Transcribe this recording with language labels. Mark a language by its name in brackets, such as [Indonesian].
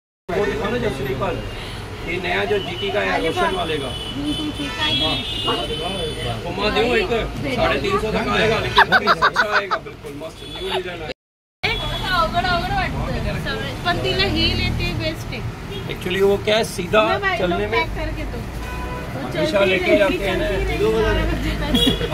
[Hindi] ये नया जो जीटी का है रोशन वाले का घुमा दूं एक 350 तक आएगा लेकिन अच्छा आएगा बिल्कुल मस्त न्यू डिजाइन है. [Marathi] अवघड वाटतं पण तिला हील येते बेस्ट आहे. [Hindi] एक्चुअली वो क्या है सीधा चलने में हमेशा लेके जाते हैं ना.